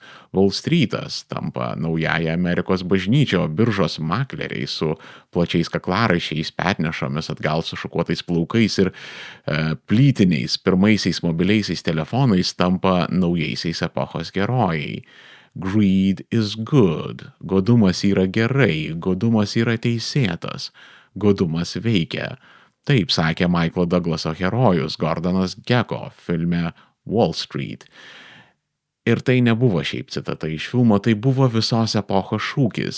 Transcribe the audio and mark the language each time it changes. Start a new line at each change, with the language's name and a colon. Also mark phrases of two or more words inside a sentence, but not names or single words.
Lithuanian: Wall Streetas tampa naująja Amerikos bažnyčia, o biržos makleriai su plačiais kaklaraiščiais, petnešomis, atgal sušukuotais plaukais ir plytiniais pirmaisiais mobiliaisiais telefonais tampa naujaisiais epochos herojai.
English: Greed is good.
Lithuanian: Godumas yra gerai, godumas yra teisėtas, godumas veikia. Taip sakė Michaelo Douglaso herojus Gordonas Gekko filme Wall Street. Ir tai nebuvo šiaip citata iš filmo, tai buvo visos epochos šūkis.